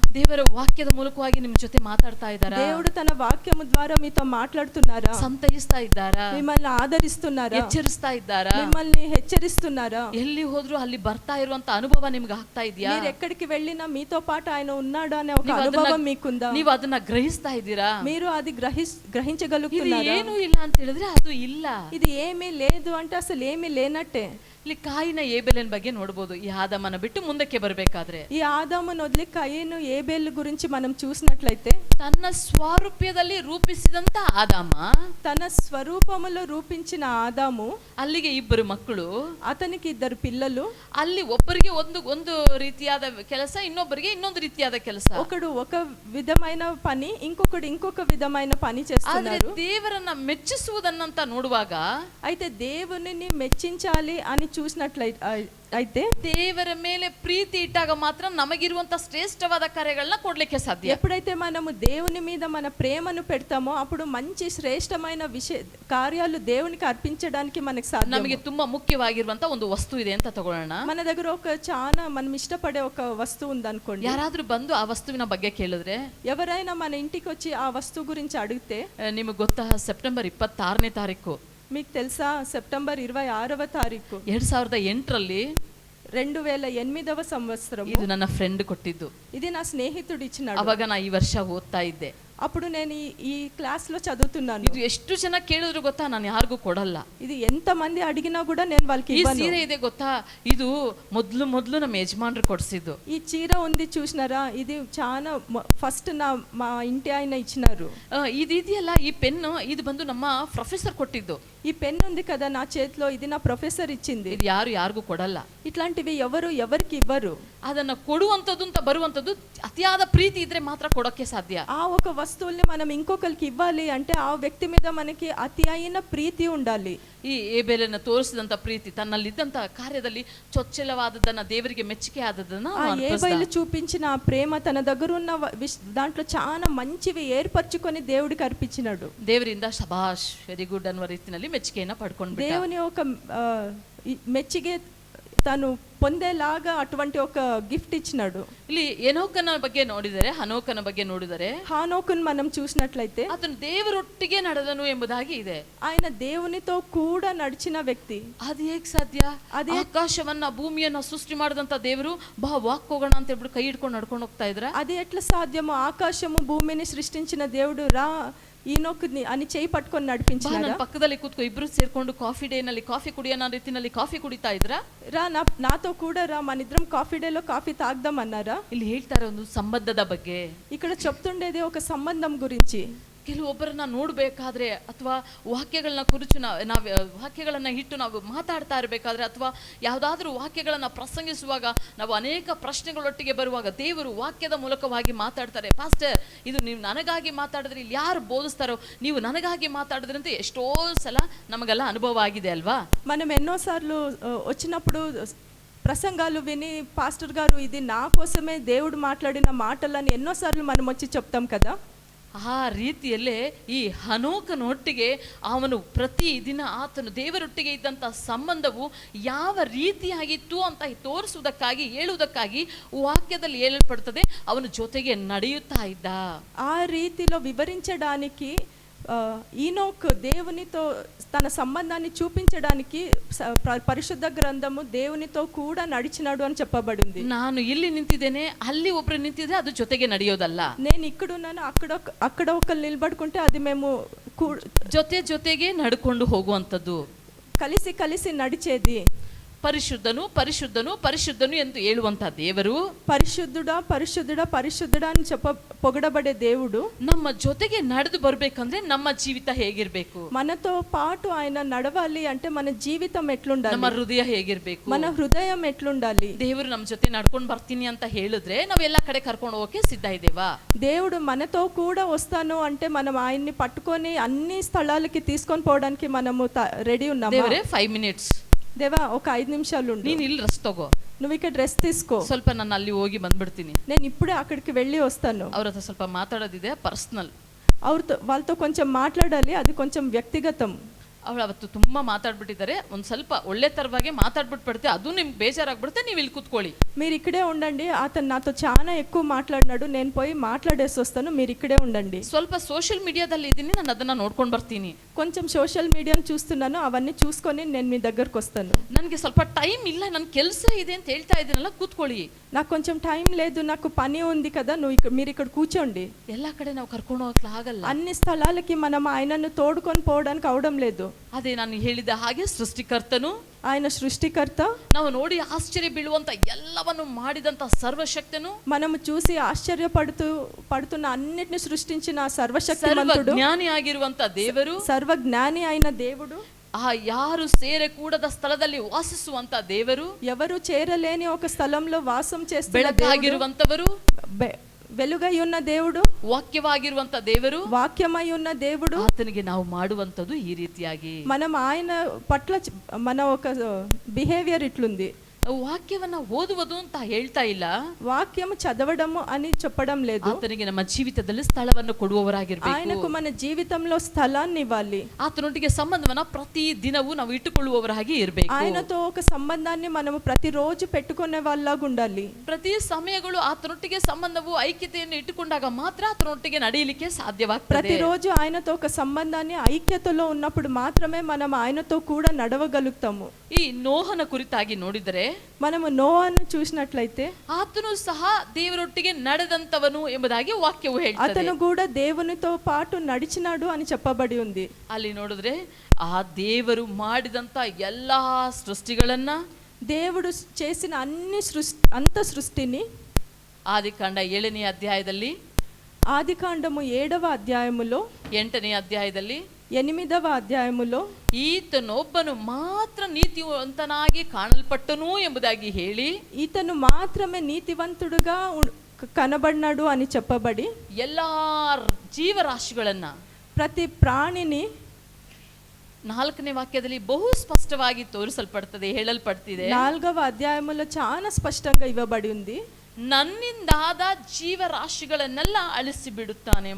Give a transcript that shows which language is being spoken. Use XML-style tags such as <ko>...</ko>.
<kn>ದೇವರ ವಾಕ್ಯದ ಮೂಲಕವಾಗಿ ನಿಮ್ಮ ಜೊತೆ ಮಾತಾಡ್ತಾ ಇದ್ದಾರಾ,</kn> <te>దేవుడు తన వాక్యము ద్వారా మీతో మాట్లాడుతున్నారా,</te> <kn>ಸಂತೈಸ್ತಾ ಇದ್ದಾರಾ,</kn> <te>మిమ్మల్ని ఆదరిస్తున్నారా,</te> <kn>ಎಚ್ಚರಿಸ್ತಾ ಇದ್ದಾರಾ,</kn> <te>మిమ్మల్ని హెచ్చరిస్తున్నారా,</te> <kn>ಎಲ್ಲಿ ಹೋದ್ರು ಅಲ್ಲಿ ಬರ್ತಾ ಇರುವಂತ ಅನುಭವ ನಿಮ್ಗೆ ಆಗ್ತಾ ಇದೆಯಾ,</kn> <te>మీరు ఎక్కడికి వెళ్ళినా మీతో పాటు ఆయన ఉన్నాడు అనే ఒక అనుభవం మీకుందా,</te> <kn>ನೀವು ಅದನ್ನ ಗ್ರಹಿಸ್ತಾ ಇದ್ದೀರಾ,</kn> <te>మీరు అది గ్రహించగలుగుతున్నారా.</te> <kn>ಏನು ಇಲ್ಲ ಅಂತ ಹೇಳಿದ್ರೆ ಅದು ಇಲ್ಲ,</kn> <te>ఇది ఏమీ లేదు అంటే అసలు ఏమీ లేనట్టే.</te> <kn>ಇಲ್ಲಿ ಕಾಯಿನ ಏಬೆಲನ ಬಗ್ಗೆ ನೋಡಬಹುದು. ಈ ಆದಾಮನ ಬಿಟ್ಟು ಮುಂದಕ್ಕೆ ಬರಬೇಕಾದ್ರೆ</kn> <te>ఈ ఆదామును వదిలి కయీను ఏబేలు గురించి మనం చూసినట్లయితే,</te> <kn>ತನ್ನ ಸ್ವರೂಪದಲ್ಲಿ ರೂಪಿಸಿದಂತ ಆದಾಮ,</kn> <te>తన స్వరూపములో రూపించిన ఆదాము,</te> <kn>ಅಲ್ಲಿಗೆ ಇಬ್ಬರು ಮಕ್ಕಳು,</kn> <te>అతనికి 2 పిల్లలు,</te> <kn>ಅಲ್ಲಿ ಒಬ್ಬರಿಗೆ ಒಂದು ರೀತಿಯಾದ ಕೆಲಸ, ಇನ್ನೊಬ್ಬರಿಗೆ ಇನ್ನೊಂದು ರೀತಿಯಾದ ಕೆಲಸ.</kn> <te>ఒకడు ఒక విధమైన పని, ఇంకొకడు ఇంకొక విధమైన పని చేస్తున్నారు.</te> <kn>ದೇವರನ್ನ ಮೆಚ್ಚಿಸುವುದನ್ನಂತ ನೋಡುವಾಗ,</kn> <te>అయితే దేవునిని మెచ్చించాలి అని చూసినట్లయితే,</te> <kn>ದೇವರ ಮೇಲೆ ಪ್ರೀತಿ ಇಟ್ಟಾಗ ಮಾತ್ರ ನಮಗಿರುವಂತ ಶ್ರೇಷ್ಠವಾದ ಕಾರ್ಯಗಳನ್ನ ಕೊಡ್ಲಿಕ್ಕೆ ಸಾಧ್ಯ.</kn> <te>ఎప్పుడైతే మనము దేవుని మీద మన ప్రేమను పెడతామో అప్పుడు మంచి శ్రేష్టమైన కార్యాలు దేవునికి అర్పించడానికి మనకు సాధ్యం.</te> <kn>ನಮಗೆ ತುಂಬಾ ಮುಖ್ಯವಾಗಿರುವಂತ ಒಂದು ವಸ್ತು ಇದೆ ಅಂತ ತಗೊಳ್ಳೋಣ.</kn> <te>మన దగ్గర ఒక చాలా మనం ఇష్టపడే ఒక వస్తువు ఉందనుకోండి.</te> <kn>ಯಾರಾದ್ರೂ ಬಂದು ಆ ವಸ್ತುವಿನ ಬಗ್ಗೆ ಕೇಳಿದ್ರೆ,</kn> <te>ఎవరైనా మన ఇంటికి వచ్చి ఆ వస్తువు గురించి అడిగితే,</te> <kn>ನಿಮಗೆ ಗೊತ್ತಾ ಸೆಪ್ಟೆಂಬರ್ 26ನೇ ತಾರೀಕು,</kn> <te>మీకు తెలుసా సెప్టెంబర్ 26వ తారీఖు</te> <kn>2008ರಲ್ಲಿ</kn> <te>2008వ సంవత్సరం</te> <kn>ಇದು ನನ್ನ ಫ್ರೆಂಡ್ ಕೊಟ್ಟಿದ್ದು.</kn> <te>ఇది నా స్నేహితుడు ఇచ్చినాడు.</te> <kn>ಅವಾಗ ನಾ ಈ ವರ್ಷ ಓದ್ತಾ ಇದ್ದೆ.</kn> <te>అప్పుడు నేను ఈ క్లాస్ లో చదువుతున్నాను.</te> <kn>ಇದು ಎಷ್ಟು ಜನ ಕೇಳಿದ್ರು ಗೊತ್ತಾ, ನಾನು ಯಾರಿಗೂ ಕೊಡಲ್ಲ.</kn> <te>ఇది ఎంత మంది అడిగినా కూడా నేను వాళ్ళకి</te> <kn>ಈ</kn> <te>ఇవ్వను.</te> <kn>ಸೀರೆ ಇದೆ ಗೊತ್ತಾ, ಇದು ಮೊದಲು ನಮ್ಮ ಯಜಮಾನರು ಕೊಡಿಸಿದ್ದು.</kn> <te>ఈ చీర ఉంది చూసినారా, ఇది చాలా ఫస్ట్ మా ఇంటి ఆయన ఇచ్చినారు.</te> <kn>ಇದೆಯಲ್ಲ, ಈ ಪೆನ್ನು ಇದು ಬಂದು ನಮ್ಮ ಪ್ರೊಫೆಸರ್ ಕೊಟ್ಟಿದ್ದು.</kn> <te>ఈ పెన్ ఉంది కదా నా చేతిలో, ఇది నా ప్రొఫెసర్ ఇచ్చింది.</te> <kn>ಇದು ಯಾರಿಗೂ ಕೊಡಲ್ಲ.</kn> <te>ఇట్లాంటివి ఎవరికి ఇవ్వరు.</te> <kn>ಅದನ್ನ ಕೊಡುವಂಥದ್ದು ಅಂತ ಬರುವಂಥದ್ದು ಅತಿಯಾದ ಪ್ರೀತಿ ಇದ್ರೆ ಮಾತ್ರ ಕೊಡೋಕೆ ಸಾಧ್ಯ.</kn> <te>ఆ ఒక వస్తువుల్ని మనం ఇంకొకరికి ఇవ్వాలి అంటే ఆ వ్యక్తి మీద మనకి అతి అయిన ప్రీతి ఉండాలి.</te> <kn>ಈ ಏಬೆಲನ ತೋರಿಸಿದಂತ ಪ್ರೀತಿ, ತನ್ನಲ್ಲಿದ್ದಂತ ಕಾರ್ಯದಲ್ಲಿ ಚೊಚ್ಚಲವಾದದನ್ನ, ದೇವರಿಗೆ ಮೆಚ್ಚುಗೆ ಆದದನ್ನ</kn> <te>ఆ ఏబేలు చూపించిన ఆ ప్రేమ తన దగ్గర ఉన్న దాంట్లో చాలా మంచివి ఏర్పరచుకొని దేవుడికి అర్పించినాడు.</te> <kn>ದೇವರಿಂದ ಶಬಾಷ್,</kn> <en>very good</en> <kn>ಅನ್ನುವ ರೀತಿಯಲ್ಲಿ ಮೆಚ್ಚುಗೆಯನ್ನ ಪಡ್ಕೊಂಡು</kn> <te>దేవుని ఒక మెచ్చిగే తను పొందేలాగా అటువంటి ఒక గిఫ్ట్ ఇచ్చినాడు.</te> <kn>ಇಲ್ಲಿ ಎನೋಕನ ಬಗ್ಗೆ ನೋಡಿದರೆ, ಹನೋಕನ ಬಗ್ಗೆ ನೋಡಿದರೆ,</kn> <te>హానోకును మనం చూసినట్లయితే</te> <kn>ಆತನು ದೇವರೊಟ್ಟಿಗೆ ನಡೆದನು ಎಂಬುದಾಗಿ ಇದೆ.</kn> <te>ఆయన దేవునితో కూడా నడిచిన వ్యక్తి.</te> <kn>ಅದು ಹೇಗೆ ಸಾಧ್ಯ? ಅದೇ ಆಕಾಶವನ್ನ ಭೂಮಿಯನ್ನ ಸೃಷ್ಟಿ ಮಾಡಿದಂತ ದೇವರು ಬಾ ವಾಕ್ ಹೋಗೋಣ ಅಂತ ಹೇಳ್ಬಿಟ್ಟು ಕೈ ಹಿಡ್ಕೊಂಡು ನಡ್ಕೊಂಡು ಹೋಗ್ತಾ ಇದ್ರ.</kn> <te>అది ఎట్లా సాధ్యమో? ఆకాశము భూమిని సృష్టించిన దేవుడు రా ఈనోకుని అని చేయి పట్టుకొని నడిపించాడు.</te> <kn>ಪಕ್ಕದಲ್ಲಿ ಕೂತ್ಕೊ, ಇಬ್ರು ಸೇರ್ಕೊಂಡು ಕಾಫಿ ಡೇ ನಲ್ಲಿ ಕಾಫಿ ಕುಡಿಯೋಣ ರೀತಿನಲ್ಲಿ ಕಾಫಿ ಕುಡಿತಾ ಇದ್ರ.</kn> <te>రా నాతో కూడా రా, మన ఇద్దరం కాఫీ డేలో కాఫీ తాగుదాం అన్నారా?</te> <kn>ಇಲ್ಲಿ ಹೇಳ್ತಾರೆ ಒಂದು ಸಂಬಂಧದ ಬಗ್ಗೆ.</kn> <te>ఇక్కడ చెప్తుండేది ఒక సంబంధం గురించి.</te> <kn>ಕೆಲವೊಬ್ಬರನ್ನ ನೋಡ್ಬೇಕಾದ್ರೆ ಅಥವಾ ವಾಕ್ಯಗಳನ್ನ ಕುರಿತು ನಾವು ವಾಕ್ಯಗಳನ್ನ ಇಟ್ಟು ನಾವು ಮಾತಾಡ್ತಾ ಇರಬೇಕಾದ್ರೆ ಅಥವಾ ಯಾವುದಾದ್ರೂ ವಾಕ್ಯಗಳನ್ನ ಪ್ರಸಂಗಿಸುವಾಗ ನಾವು ಅನೇಕ ಪ್ರಶ್ನೆಗಳೊಟ್ಟಿಗೆ ಬರುವಾಗ ದೇವರು ವಾಕ್ಯದ ಮೂಲಕವಾಗಿ ಮಾತಾಡ್ತಾರೆ. ಪಾಸ್ಟರ್, ಇದು ನೀವು ನನಗಾಗಿ ಮಾತಾಡಿದ್ರೆ ಇಲ್ಲಿ ಯಾರು ಬೋಧಿಸ್ತಾರೋ, ನೀವು ನನಗಾಗಿ ಮಾತಾಡಿದ್ರೆ ಅಂತ ಎಷ್ಟೋ ಸಲ ನಮಗೆಲ್ಲ ಅನುಭವ ಆಗಿದೆ ಅಲ್ವಾ?</kn> <te>మనం ఎన్నోసార్లు వచ్చినప్పుడు ప్రసంగాలు విని పాస్టర్ గారు ఇది నా కోసమే దేవుడు మాట్లాడిన మాటలని ఎన్నోసార్లు మనం వచ్చి చెప్తాం కదా.</te> <kn>ಆ ರೀತಿಯಲ್ಲೇ ಈ ಹನೋಕನೊಟ್ಟಿಗೆ ಅವನು ಪ್ರತಿ ದಿನ ಆತನು ದೇವರೊಟ್ಟಿಗೆ ಇದ್ದಂಥ ಸಂಬಂಧವು ಯಾವ ರೀತಿಯಾಗಿತ್ತು ಅಂತ ತೋರಿಸುವುದಕ್ಕಾಗಿ, ಹೇಳುವುದಕ್ಕಾಗಿ ವಾಕ್ಯದಲ್ಲಿ ಹೇಳಲ್ಪಡುತ್ತದೆ. ಅವನ ಜೊತೆಗೆ ನಡೆಯುತ್ತಾ ಇದ್ದ.</kn> <te>ఆ రీతిలో వివరించడానికి ఈనోక్ దేవునితో తన సంబంధాన్ని చూపించడానికి పరిశుద్ధ గ్రంథము దేవునితో కూడా నడిచినాడు అని చెప్పబడింది.</te> <kn>ನಾನು ಇಲ್ಲಿ ನಿಂತಿದ್ದೇನೆ, ಅಲ್ಲಿ ಒಬ್ರು ನಿಂತಿದ್ರೆ ಅದು ಜೊತೆಗೆ ನಡೆಯೋದಲ್ಲ.</kn> <te>నేను ఇక్కడున్నాను, అక్కడ ఒకరు నిలబడుకుంటే అది మేము</te> <kn>ಜೊತೆಗೆ ನಡ್ಕೊಂಡು ಹೋಗುವಂಥದ್ದು,</kn> <te>కలిసి కలిసి నడిచేది.</te> <kn>ಪರಿಶುದ್ಧನು ಪರಿಶುದ್ಧನು ಪರಿಶುದ್ಧನು ಎಂದು ಹೇಳುವಂತ ದೇವರು</kn> <te>ಪರಿಶುದ್ಧುడా ಪರಿಶುದ್ಧುడా ಪರಿಶುದ್ಧುడా అని పొగడబడే దేవుడు</te> <kn>ನಮ್ಮ ಜೊತೆಗೆ ನಡೆದು ಬರಬೇಕಂದ್ರೆ ನಮ್ಮ ಜೀವಿತ ಹೇಗಿರಬೇಕು?</kn> <te>మనతో పాటు ఆయన నడవాలి అంటే మన జీవితం ఎట్లుండాలి?</te> <kn>ನಮ್ಮ ಹೃದಯ ಹೇಗಿರಬೇಕು?</kn> <te>మన హృదయం ఎట్లుండాలి?</te> <kn>ದೇವರು ನಮ್ಮ ಜೊತೆ ನಡ್ಕೊಂಡು ಬರ್ತೀನಿ ಅಂತ ಹೇಳಿದ್ರೆ ನಾವು ಎಲ್ಲ ಕಡೆ ಕರ್ಕೊಂಡು ಹೋಗಕ್ಕೆ ಸಿದ್ಧ ಇದ್ದೇವಾ?</kn> <te>దేవుడు మనతో కూడా వస్తాను అంటే మనం ఆయన్ని పట్టుకొని అన్ని స్థలాలకి తీసుకొని పోవడానికి మనము రెడీ ఉన్నామా?</te> <kn>ದೇವರೇ 5 minutes,</kn> <te>దేవా ఒక 5 నిమిషాలు ఉండు,</te> <kn>ನೀನು ಇಲ್ಲಿ ರೆಸ್ಟ್ ತಗೋ,</kn> <te>నువ్వు ఇక్కడ డ్రెస్ తీసుకో,</te> <kn>ಸ್ವಲ್ಪ ನಾನು ಅಲ್ಲಿ ಹೋಗಿ ಬಂದ್ಬಿಡ್ತೀನಿ,</kn> <te>నేను ఇప్పుడే అక్కడికి వెళ్ళి వస్తాను.</te> <kn>ಅವ್ರ ಹತ್ರ ಸ್ವಲ್ಪ ಮಾತಾಡೋದಿದೆ, ಪರ್ಸನಲ್.</kn> <te>వాళ్ళతో కొంచెం మాట్లాడాలి, అది కొంచెం వ్యక్తిగతం.</te> <kn>ಅವಳು ಅವತ್ತು ತುಂಬಾ ಮಾತಾಡ್ಬಿಟ್ಟಿದ್ದಾರೆ, ಒಂದು ಸ್ವಲ್ಪ ಒಳ್ಳೆ ತರವಾಗಿ ಮಾತಾಡ್ಬಿಟ್ಬಿಡುತ್ತೆ, ಅದು ನಿಮ್ಗೆ ಬೇಜಾರಾಗ್ಬಿಡುತ್ತೆ, ನೀವು ಇಲ್ಲಿ ಕೂತ್ಕೊಳ್ಳಿ.</kn> <te>మీరు ఇక్కడే ఉండండి, అతను నాతో చాలా ఎక్కువ మాట్లాడినాడు, నేను పోయి మాట్లాడేసి వస్తాను, మీరు ఇక్కడే ఉండండి.</te> <kn>ಸ್ವಲ್ಪ ಸೋಷಿಯಲ್ ಮೀಡಿಯಾದಲ್ಲಿ ಇದ್ದೀನಿ, ನಾನು ಅದನ್ನ ನೋಡ್ಕೊಂಡು ಬರ್ತೀನಿ.</kn> <te>కొంచెం సోషల్ మీడియాను చూస్తున్నాను, అవన్నీ చూసుకొని నేను మీ దగ్గరకు వస్తాను.</te> <kn>ನನಗೆ ಸ್ವಲ್ಪ ಟೈಮ್ ಇಲ್ಲ, ನನ್ನ ಕೆಲಸ ಇದೆ ಅಂತ ಹೇಳ್ತಾ ಇದ್ದೀನಲ್ಲ, ಕೂತ್ಕೊಳ್ಳಿ.</kn> <te>నాకు కొంచెం టైం లేదు, నాకు పని ఉంది కదా, మీరు ఇక్కడ కూర్చోండి.</te> <kn>ಎಲ್ಲ ಕಡೆ ನಾವು ಕರ್ಕೊಂಡು ಹೋಗಕ್ಕೆ ಆಗಲ್ಲ.</kn> <te>అన్ని స్థలాలకి మనం ఆయనను తోడుకొని పోవడానికి అవడం లేదు.</te> <kn>ಅದೇ ನಾನು ಹೇಳಿದ ಹಾಗೆ ಸೃಷ್ಟಿಕರ್ತನು,</kn> <te>ఆయన సృష్టికర్త,</te> <kn>ನಾವು ನೋಡಿ ಆಶ್ಚರ್ಯ ಬೀಳುವಂತ ಎಲ್ಲವನ್ನು ಮಾಡಿದಂತ ಸರ್ವಶಕ್ತನು,</kn> <te>మనము చూసి ఆశ్చర్యపడుతున్న అన్నిటిని సృష్టించిన సర్వశక్తిమంతుడు,</te> <kn>ಜ್ಞಾನಿ ಆಗಿರುವಂತ ದೇವರು,</kn> <te>సర్వజ్ఞాని అయిన దేవుడు,</te> <kn>ಆ ಯಾರು ಸೇರಕೂಡದ ಸ್ಥಳದಲ್ಲಿ ವಾಸಿಸುವಂತ ದೇವರು,</kn> <te>ఎవరు చేరలేని ఒక స్థలంలో వాసం చేస్తున్న</te> <kn>ಬೆಳಕಾಗಿರುವಂತವರು,</kn> <te>వెలుగై ఉన్న దేవుడు,</te> <kn>ವಾಕ್ಯವಾಗಿರುವಂತ ದೇವರು,</kn> <te>వాక్యమై ఉన్న దేవుడు,</te> <kn>ಆತನಿಗೆ ನಾವು ಮಾಡುವಂತದ್ದು ಈ ರೀತಿಯಾಗಿ.</kn> <te>మనం ఆయన పట్ల మన ఒక బిహేవియర్ ఇట్లుంది.</te> <kn>ವಾಕ್ಯವನ್ನ ಓದುವುದು ಅಂತ ಹೇಳ್ತಾ ಇಲ್ಲ,</kn> <te>వాక్యం చదవడము అని చెప్పడం లేదు.</te> <kn>ಆತನಿಗೆ ನಮ್ಮ ಜೀವಿತದಲ್ಲಿ ಸ್ಥಳವನ್ನು ಕೊಡುವವರಾಗಿರ್ಬೇಕು.</kn> <te>ఆయనకు మన జీవితంలో స్థలాన్ని ఇవ్వాలి.</te> <kn>ಆತನೊಟ್ಟಿಗೆ ಸಂಬಂಧವನ್ನ ಪ್ರತಿ ದಿನವೂ ನಾವು ಇಟ್ಟುಕೊಳ್ಳುವವರಾಗಿ ಇರಬೇಕು.</kn> <te>ఆయనతో ఒక సంబంధాన్ని మనము ప్రతిరోజు పెట్టుకునే వాళ్ళలాగా ఉండాలి.</te> <kn>ಪ್ರತಿ ಸಮಯಗಳು ಆತನೊಟ್ಟಿಗೆ ಸಂಬಂಧವು ಐಕ್ಯತೆಯನ್ನು ಇಟ್ಟುಕೊಂಡಾಗ ಮಾತ್ರ ಆತನೊಟ್ಟಿಗೆ ನಡೆಯಲಿಕ್ಕೆ ಸಾಧ್ಯವಾಗ್ತದೆ.</kn> <te>ప్రతిరోజు ఆయనతో ఒక సంబంధాన్ని ఐక్యతలో ఉన్నప్పుడు మాత్రమే మనం ఆయనతో కూడా నడవగలుగుతాము.</te> <kn>ಈ ನೋಹನ ಕುರಿತಾಗಿ ನೋಡಿದರೆ,</kn> <te>మనము నోవాను చూసినట్లయితే</te> <kn>ಆತನು ಸಹ ದೇವರೊಟ್ಟಿಗೆ ನಡೆದಂತವನು ಎಂಬುದಾಗಿ ವಾಕ್ಯವು ಹೇಳ್ತದೆ.</kn> <te>అతను కూడా దేవునితో పాటు నడిచినాడు అని చెప్పబడి ఉంది.</te> <kn>ಅಲ್ಲಿ ನೋಡಿದ್ರೆ ಆ ದೇವರು ಮಾಡಿದಂತ ಎಲ್ಲಾ ಸೃಷ್ಟಿಗಳನ್ನ,</kn> <te>దేవుడు చేసిన అంత సృష్టిని</te> <kn>ಆದಿಕಾಂಡ 7ನೇ ಅಧ್ಯಾಯದಲ್ಲಿ,</kn> <te>ఆదికాండము 7వ అధ్యాయములో,</te> <kn>8ನೇ ಅಧ್ಯಾಯದಲ್ಲಿ,</kn> <te>8వ అధ్యాయములో</te> <kn>ಈತನೊಬ್ಬನು ಮಾತ್ರ ನೀತಿವಂತನಾಗಿ ಕಾಣಲ್ಪಟ್ಟನು ಎಂಬುದಾಗಿ ಹೇಳಿ,</kn> <te>ఈతను మాత్రమే నీతివంతుడుగా కనబడినాడు అని చెప్పబడి,</te> <kn>ಎಲ್ಲಾ ಜೀವರಾಶಿಗಳನ್ನ,</kn> <te>ప్రతి ప్రాణిని</te> <kn>4ನೇ ವಾಕ್ಯದಲ್ಲಿ ಬಹು ಸ್ಪಷ್ಟವಾಗಿ ತೋರಿಸಲ್ಪಡ್ತದೆ, ಹೇಳಲ್ಪಡ್ತಿದೆ.</kn> <te>4వ అధ్యాయములో చాలా స్పష్టంగా ఇవ్వబడి ఉంది.</te> <kn>ನನ್ನಿಂದಾದ ಜೀವರಾಶಿಗಳನ್ನೆಲ್ಲ ಅಳಿಸಿ ಬಿಡುತ್ತಾನೆ.</kn>